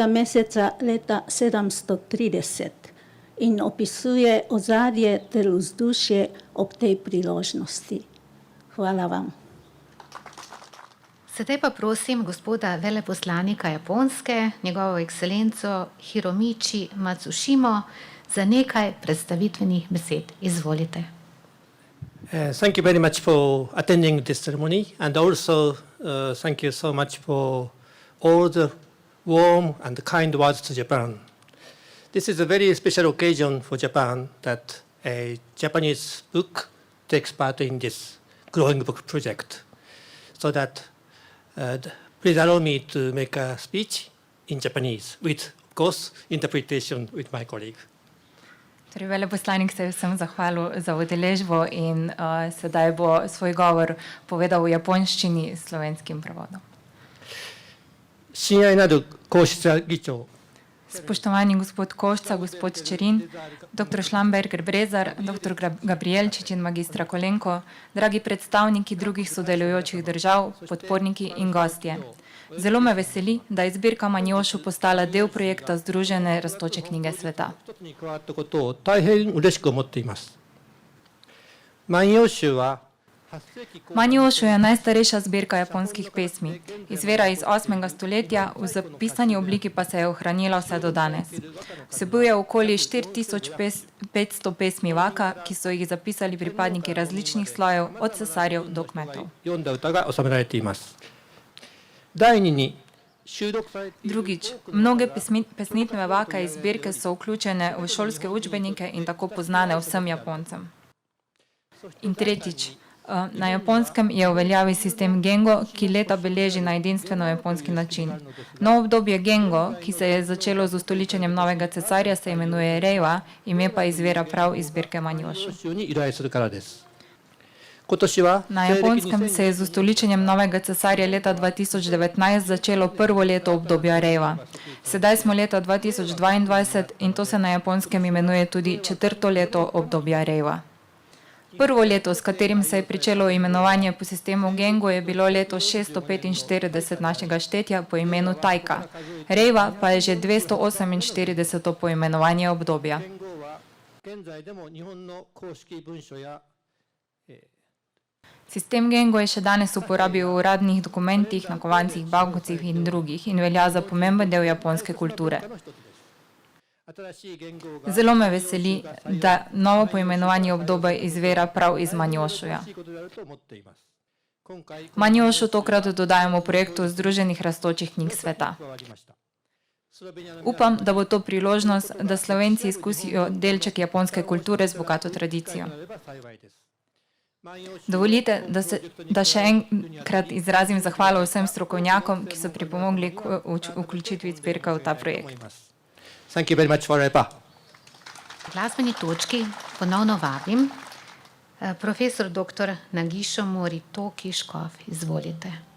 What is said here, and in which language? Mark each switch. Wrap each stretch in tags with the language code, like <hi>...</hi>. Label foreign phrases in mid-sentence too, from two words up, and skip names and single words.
<sl>meseca leta 730 in opisuje ozadje ter vzdušje ob tej priložnosti. Hvala vam. Sedaj pa prosim gospoda veleposlanika Japonske, njegovo ekscelenco Hiromichi Matsushimo, za nekaj predstavitvenih besed. Izvolite.</sl> <en>Thank you very much for attending this ceremony, and also thank you so much for all the warm and kind words to Japan. This is a very special occasion for Japan that a Japanese book takes part in this growing book project. So that please allow me to make a speech in Japanese, with, of course, interpretation with my colleague.</en> <sl>Torej, veleposlanik se je vsem zahvalil za udeležbo in sedaj bo svoj govor povedal v japonščini s slovenskim prevodom.</sl> <ja>親愛なる皇室議長、</ja> <sl>Spoštovani gospod Košca, gospod Čerin, dr. Šlamberger Brezar, dr. Gabrielčič in magistra Kolenko, dragi predstavniki drugih sodelujočih držav, podporniki in gostje. Zelo me veseli, da je zbirka Manjošu postala del projekta Združene rastoče knjige sveta.</sl> <ja>一つに加わったことを大変嬉しく思っています。万葉集は</ja> <sl>Manjošu je najstarejša zbirka japonskih pesmi. Izvira iz 8. stoletja, v zapisani obliki pa se je ohranila vse do danes. Vsebuje okoli 4500 pesmi vaka, ki so jih zapisali pripadniki različnih slojev, od cesarjev do kmetov.</sl> <ja>読んだ歌が収められています。第二に収録されている</ja> <sl>Drugič, mnoge pesnitve vaka iz zbirke so vključene v šolske učbenike in tako poznane vsem Japoncem. In tretjič, na Japonskem je v veljavi sistem Gengo, ki leta beleži na edinstveno japonski način. Novo obdobje Gengo, ki se je začelo z ustoličenjem novega cesarja, se imenuje Reiwa, ime pa izvira prav iz zbirke Manjošu.</sl> <ja>集に依頼するからです。今年は</ja> <sl>Na Japonskem se je z ustoličenjem novega cesarja leta 2019 začelo prvo leto obdobja Reiwa. Sedaj smo leta 2022 in to se na Japonskem imenuje tudi četrto leto obdobja Reiwa. Prvo leto, s katerim se je pričelo imenovanje po sistemu Gengo, je bilo leto 645 našega štetja po imenu Tajka. Reiwa pa je že 248. poimenovanje obdobja.</sl> <ja>元号は現在でも日本の公式文書や</ja> <sl>Sistem Gengo je še danes v uporabi v uradnih dokumentih, na kovancih, bankovcih in drugih in velja za pomemben del japonske kulture.</sl> <ja>新しい元号が</ja> <sl>Zelo me veseli, da novo poimenovanje obdobja izvira prav iz Manjošuja.</sl> <ja>いいことであると思っています。今回</ja> <sl>Manjošu tokrat dodajamo projektu Združenih rastočih knjig sveta.</sl> <ja>加わりました。スロベニアの</ja> <sl>Upam, da bo to priložnost, da Slovenci izkusijo delček japonske kulture z bogato tradicijo.</sl> <ja>なれば幸いです。万葉集</ja> <sl>Dovolite, da še enkrat izrazim zahvalo vsem strokovnjakom, ki so pripomogli k vključitvi zbirke v ta projekt.</sl> <en>Thank you very much for your</en> <sl>V glasbeni točki ponovno vabim profesor dr. Nagišo Moritoki Škof. Izvolite.</sl>